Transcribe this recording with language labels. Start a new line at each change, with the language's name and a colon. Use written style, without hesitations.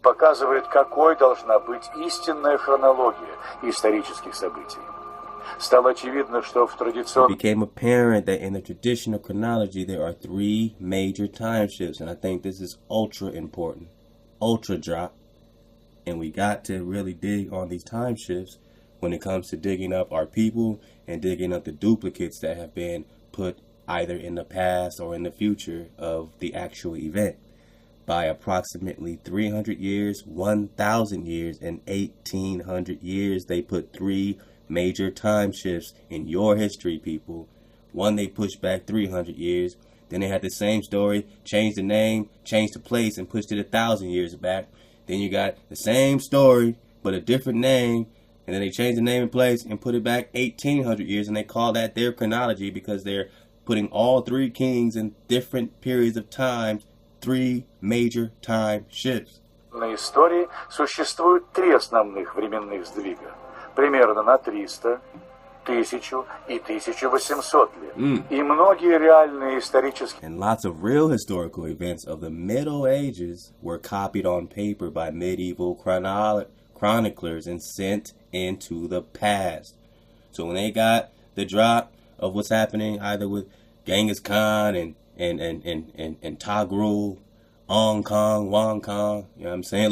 Russian: Показывает, какой должна быть истинная хронология исторических событий. Стало очевидно, что в традиционном...
English: It became apparent that in the traditional chronology there are three major time shifts, and I think this is ultra important. Ultra drop. And we got to really dig on these time shifts when it comes to digging up our people and digging up the duplicates that have been put either in the past or in the future of the actual event. By approximately 300 years, 1,000 years, and 1,800 years, they put three major time shifts in your history, people. One, they pushed back 300 years. Then they had the same story, changed the name, changed the place, and pushed it 1,000 years back. Then you got the same story, but a different name. And then they changed the name and place and put it back 1,800 years. And they call that their chronology because they're putting all three kings in different periods of time, three major time shifts.
Russian: На истории существует три основных временных сдвига. Примерно на 300, 1000 и 1800 лет. И многие реальные исторические...
English: And lots of real historical events of the Middle Ages were copied on paper by medieval chroniclers and sent into the past. So when they got the drop of what's happening either with Genghis Khan and Togrul, Ong Kong, Wong Kong, you know what I'm saying?